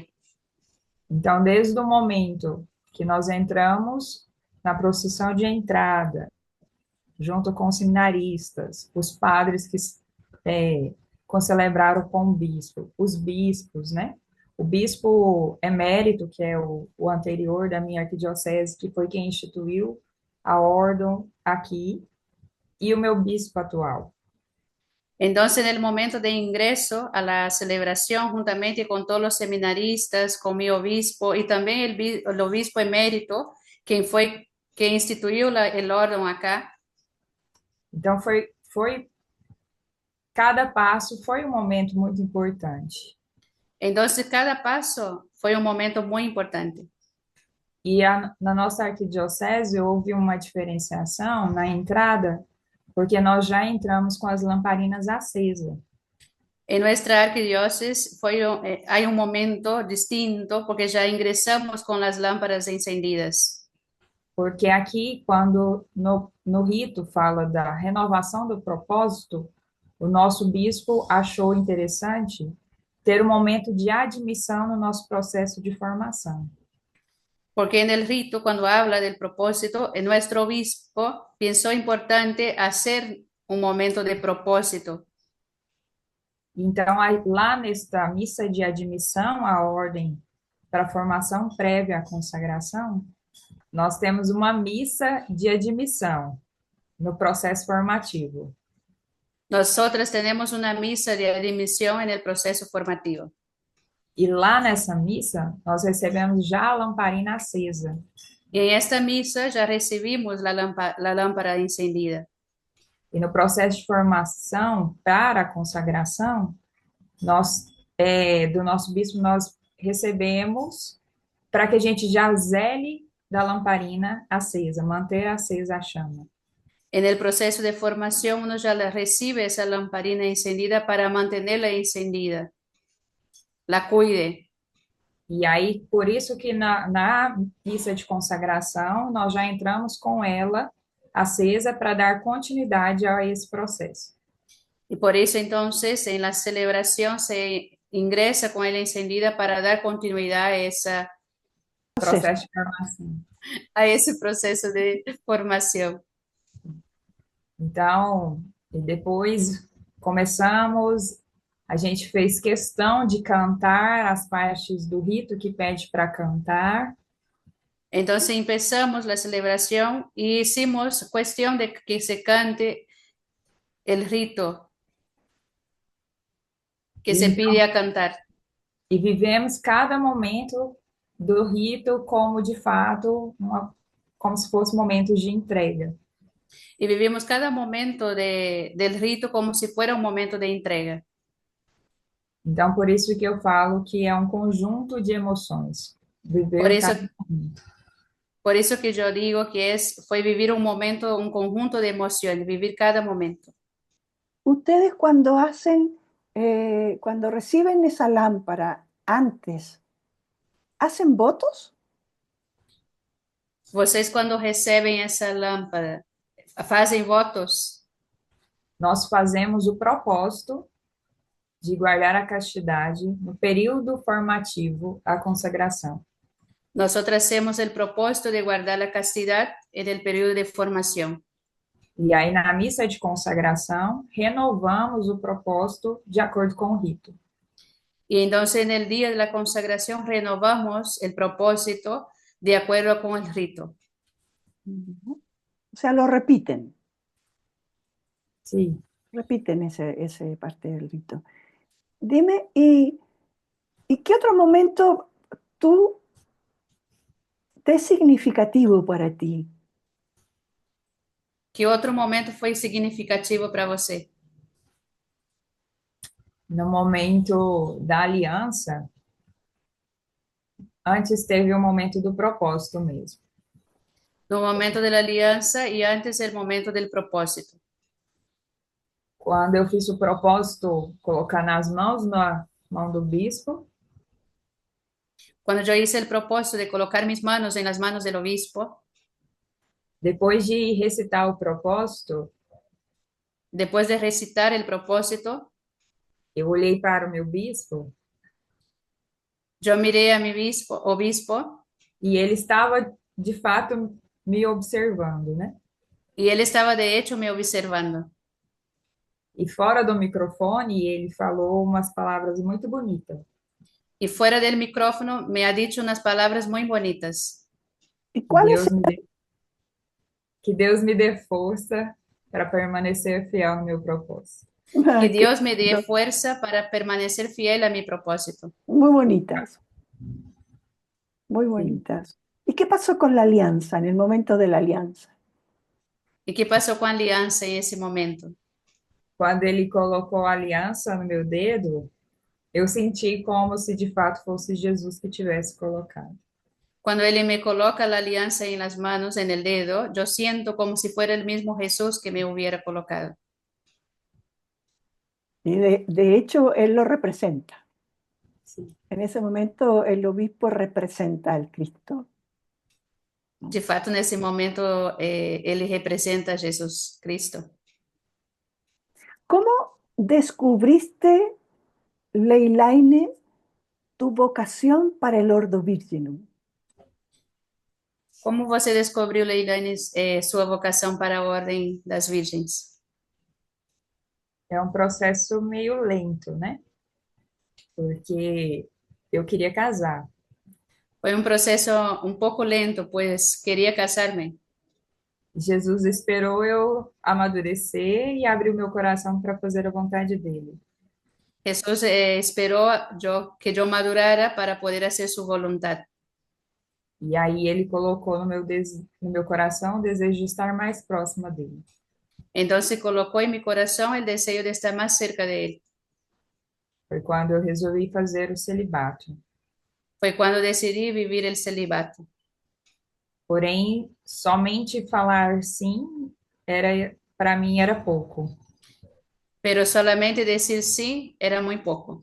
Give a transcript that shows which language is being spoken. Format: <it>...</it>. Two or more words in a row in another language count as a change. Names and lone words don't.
<pt>Então, desde o momento que nós entramos na procissão de entrada, junto com os seminaristas, os padres que concelebraram com o bispo, os bispos, né? O bispo emérito, que é o anterior da minha arquidiocese, que foi quem instituiu a ordem aqui, e o meu bispo atual.</pt> <es>Entonces, en el momento de ingreso a la celebración, juntamente con todos los seminaristas, con mi obispo y también el obispo emérito, quien instituyó el orden acá.</es> <pt>Então, cada passo foi um momento muito importante.</pt> <es>Entonces, cada paso fue un momento muy importante.</es> <pt>E na nossa arquidiocese houve uma diferenciação na entrada, porque nós já entramos com as lamparinas acesas.</pt> <es>En nuestra arquidiócesis hay un momento distinto porque ya ingresamos con las lámparas encendidas.</es> <pt>Porque aqui, quando no rito fala da renovação do propósito, o nosso bispo achou interessante ter um momento de admissão no nosso processo de formação.</pt> <es>Porque en el rito, cuando habla del propósito, nuestro obispo pensó importante hacer un momento de propósito.</es> <pt>Então, lá nesta missa de admissão à ordem para a formação prévia à consagração, nós temos uma missa de admissão no processo formativo.</pt> <es>Nosotras tenemos una misa de admisión en el proceso formativo.</es> <pt>E lá nessa missa, nós recebemos já a lamparina acesa.</pt> <es>Y en esta misa ya recibimos la lámpara encendida.</es> <pt>E no processo de formação para a consagração, do nosso bispo, nós recebemos para que a gente já zele da lamparina acesa, manter acesa a chama.</pt> <es>En el proceso de formación, uno ya recibe esa lamparina encendida para mantenerla encendida. La cuide.</es> <pt>E aí, por isso que na missa de consagração, nós já entramos com ela acesa para dar continuidade a esse processo.</pt> <es>Y por eso entonces en la celebración se ingresa con ella encendida para dar continuidad a</es> <pt>Processo de formação.</pt> <es>a ese proceso de formación.</es> <pt>Então, e depois começamos, a gente fez questão de cantar as partes do rito que pede para cantar.</pt> <es>Entonces empezamos la celebración y hicimos cuestión de que se cante el rito que se pide a cantar.</es> <pt>E vivemos cada momento do rito como, de fato, como se fosse momentos de entrega.</pt> <es>Y vivimos cada momento del rito como si fuera un momento de entrega.</es> <pt>Então, por isso que eu falo que é um conjunto de emoções. Viver cada momento.</pt> <es>Por eso que yo digo que fue vivir un momento, un conjunto de emociones, vivir cada momento. Ustedes cuando reciben esa lámpara antes, ¿hacen votos?</es> <pt>Vocês, quando recebem essa lâmpada, fazem votos? Nós fazemos o propósito de guardar a castidade no período formativo à consagração.</pt> <es>Nosotras hacemos el propósito de guardar la castidad en el periodo de formación.</es> <pt>E aí, na missa de consagração, renovamos o propósito de acordo com o rito.</pt> <es>Y entonces en el día de la consagración renovamos el propósito de acuerdo con el rito. O sea, lo repiten.</es> <pt>Sim.</pt> <es>Repiten ese parte del rito. Dime, ¿y qué otro momento te es significativo para ti? ¿Qué otro momento fue significativo para você?</es> <pt>No momento da aliança, antes teve o momento do propósito mesmo.</pt> <es>No momento de la alianza y antes el momento del propósito.</es> <pt>Quando eu fiz o propósito, colocar nas mãos, na mão do bispo,</pt> <es>Cuando yo hice el propósito de colocar mis manos en las manos del obispo,</es> <pt>depois de recitar o propósito,</pt> <es>después de recitar el propósito,</es> <pt>eu olhei para o meu bispo</pt> <es>yo miré a mi obispo</es> <pt>e ele estava, de fato, me observando, né?</pt> <es>y él estaba de hecho me observando.</es> <pt>E fora do microfone, ele falou umas palavras muito bonitas.</pt> <es>Y fuera del micrófono me ha dicho unas palabras muy bonitas. ¿Y Que cuáles</es> <pt>Deus me dê, que Deus me dê força para permanecer fiel no meu propósito.</pt> <es>Que eran? Qué Dios me dé lindo, fuerza para permanecer fiel a mi propósito. muy bonitas, muy</es> <pt>Sim.</pt> <es>bonitas. ¿Y qué pasó con la alianza, en el momento de la alianza? ¿Y qué pasó con Alianza en ese momento?</es> <pt>Quando ele colocou a aliança no meu dedo, eu senti como se de fato fosse Jesus que tivesse colocado.</pt> <es>Cuando Él me coloca la alianza en las manos, en el dedo, yo siento como si fuera el mismo Jesús que me hubiera colocado. Y de hecho, él lo representa.</es> <pt>Sim.</pt> <es>En ese momento, el obispo representa al Cristo.</es> <pt>De fato, nesse momento, Ele representa a Jesus Cristo.</pt> <es>¿Cómo descubriste, Leilaine, tu vocación para el Ordo Virginum?</es> <pt>Como você descobriu, Leilane, sua vocação para a Ordem das Virgens? É um processo meio lento, né? Porque eu queria casar. Foi um processo um pouco lento, pois queria casar-me. Jesus esperou eu amadurecer e abrir o meu coração para fazer a vontade dele.</pt> <es>Jesús esperó que yo madurara para poder hacer su voluntad.</es> <pt>E aí ele colocou no meu coração o desejo de estar mais próxima dele.</pt> <es>Entonces colocó en mi corazón el deseo de estar más cerca de Él.</es> <pt>Foi quando eu resolvi fazer o celibato.</pt> <es>Fue cuando decidí vivir el celibato.</es> <pt>Porém, somente falar sim era para mim era pouco.</pt> <es>Pero solamente decir sí era muy poco.</es>